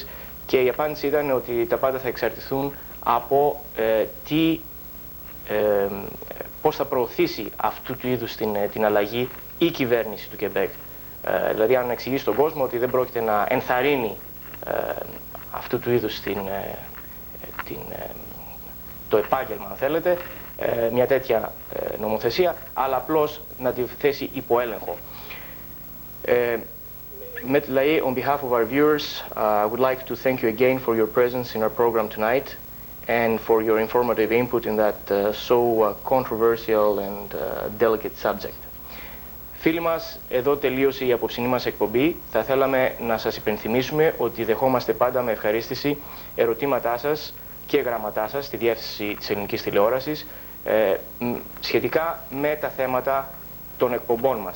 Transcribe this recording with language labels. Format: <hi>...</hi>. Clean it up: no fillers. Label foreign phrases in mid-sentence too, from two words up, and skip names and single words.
<el>Και η απάντηση ήταν ότι τα πάντα θα εξαρτηθούν από πώς θα προωθήσει αυτού του είδους την αλλαγή η κυβέρνηση του Κεμπέκ. Δηλαδή αν εξηγήσει στον κόσμο ότι δεν πρόκειται να ενθαρρύνει αυτού του είδους το επάγγελμα, αν θέλετε, μια τέτοια νομοθεσία, αλλά απλώς να τη θέσει υπό έλεγχο.</el> <en>Met Lahey, on behalf of our viewers, I would like to thank you again for your presence in our program tonight and for your informative input in that so controversial and delicate subject.</en> <el>Φίλοι μας, εδώ τελείωσε η απόψινή μας εκπομπή. Θα θέλαμε να σας υπενθυμίσουμε ότι δεχόμαστε πάντα με ευχαρίστηση ερωτήματά σας και γραμματά σας στη διεύθυνση της ελληνικής τηλεόρασης σχετικά με τα θέματα των εκπομπών μας.</el>